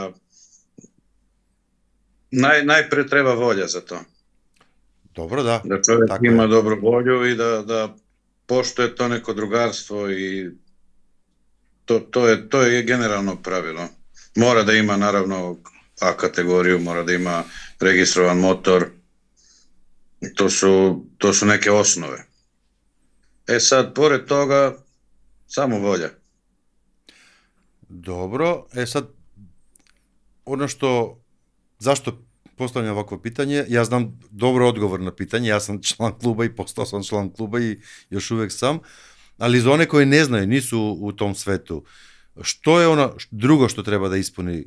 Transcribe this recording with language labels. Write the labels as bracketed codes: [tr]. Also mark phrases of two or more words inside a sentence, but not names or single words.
[mk] Најпред треба волја за тоа. Добро, да. Да човек така има добро волју и да поштуе то неко другарство и тоа е генерално правило. Мора да има наравно А категорiju, мора да има регистрован мотор. [sr] To su neke osnove. Sad, pored toga, samo volja. Dobro, sad, ono što, zašto postavljam ovakvo pitanje, ja znam dobro odgovor na pitanje, ja sam član kluba i postao sam član kluba i još uvek sam, ali za one koji ne znaju, nisu u tom svetu, što je ono drugo što treba da ispuni?